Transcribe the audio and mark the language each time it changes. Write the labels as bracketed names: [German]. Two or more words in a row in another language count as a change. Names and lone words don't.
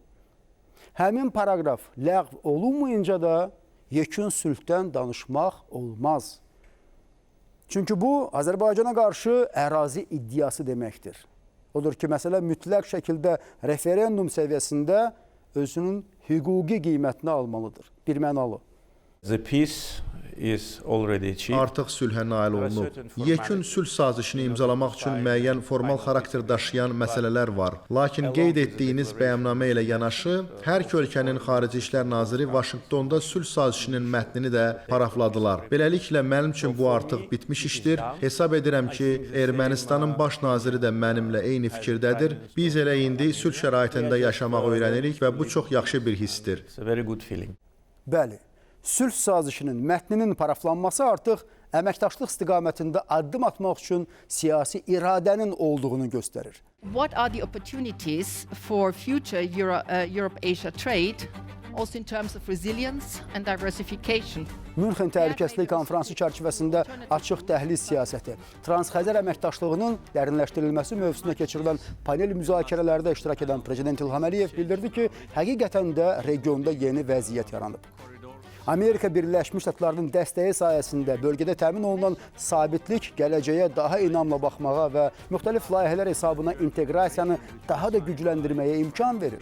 [Azerbaijani] Həmin paraqraf ləğv olunmayınca da yekun sülhdən danışmaq olmaz. Çünki bu, Azərbaycana qarşı ərazi iddiası deməkdir. Odur ki, məsələ mütləq şəkildə referendum səviyyəsində özünün hüquqi qiymətini almalıdır. Bir mənalı. [English] The peace is already achieved. [Azerbaijani] Artıq sülhə nail olunub. Yekun sülh sazişini imzalamaq üçün müəyyən formal xarakter daşıyan məsələlər var. Lakin qeyd etdiyiniz bəyannamə ilə yanaşı, hər iki ölkənin Xarici İşlər Naziri Vaşinqtonda sülh sazişinin mətnini də parafladılar. Beləliklə, mənim üçün bu artıq bitmiş işdir. Hesab edirəm ki, Ermənistanın baş naziri də mənimlə eyni fikirdədir. Biz elə indi sülh şəraitində yaşamaq öyrənirik və bu çox yaxşı bir hissdir. [English] It's a very good feeling. [Azerbaijani] Bəli. Sülh sazişinin mətninin paraflanması artıq əməkdaşlıq istiqamətində addım atmaq üçün siyasi iradənin olduğunu göstərir. [English] What are the opportunities for future Europe-Asia trade, also in terms of resilience and diversification? [Azerbaijani] Münxen Təhlükəsizlik Konfransı çərçivəsində açıq dəhliz siyasəti, Transxəzər əməkdaşlığının dərinləşdirilməsi mövzusuna keçirilən panel müzakirələrdə iştirak edən Prezident İlham Əliyev bildirdi ki, həqiqətən də regionda yeni vəziyyət yaranıb. Amerika Birləşmiş Ştatlarının dəstəyi sayəsində bölgədə təmin olunan sabitlik gələcəyə daha inamla baxmağa və müxtəlif layihələr hesabına inteqrasiyanı daha da gücləndirməyə imkan verir.